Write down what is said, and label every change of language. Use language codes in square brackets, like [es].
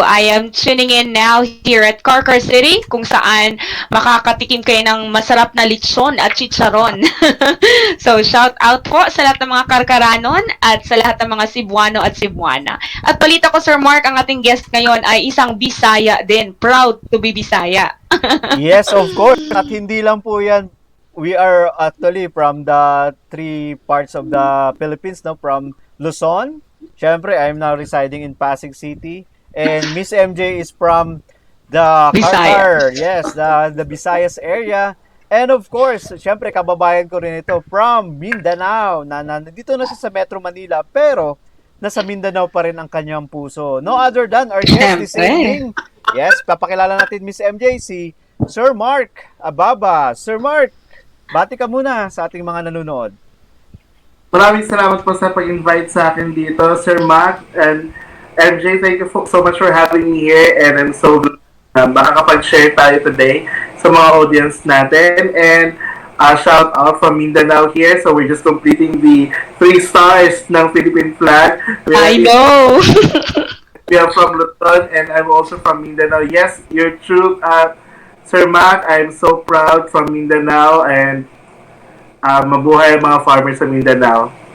[en] I am tuning in now here at Carcar City, [tl] kung saan makakatikim kayo ng masarap na lechon at chicharon. So, shout out po sa lahat ng mga Karkaranon at sa lahat ng mga Cebuano at Cebuana. At balita ko, Sir Mark, ang ating guest ngayon ay isang Bisaya din. [en] Proud to be Bisaya. Yes, of course. [tl] At hindi lang po yan. [en] We are actually from the three parts of the Philippines, from Luzon. [tl] Siyempre, [en] I'm now residing in Pasig City. And Miss MJ is from the Carcar, yes, the Visayas area. And of course, [tl] siyempre, kababayan ko rin ito [en] from Mindanao. [tl] Dito na siya sa Metro Manila, pero nasa Mindanao pa rin ang kanyang puso. [en] No other than our guest this evening. [tl] Yes, papakilala natin Miss MJ, si Sir Mark Ababa. Sir Mark, bati ka muna sa ating mga nanonood. Maraming salamat po sa pag-invite sa akin dito, Sir Mark. [en] And MJ, thank you so much for having me here. And I'm so glad [tl] na makakapag-share tayo today sa mga audience natin. [en] And shout out from Mindanao here. So we're just completing the 3 stars ng Philippine flag. I know! We are from Luzon and I'm also from Mindanao. Yes, you're true, Sir Mac. I'm so proud from Mindanao and [tl] mabuhay ang mga farmers sa [en] Mindanao.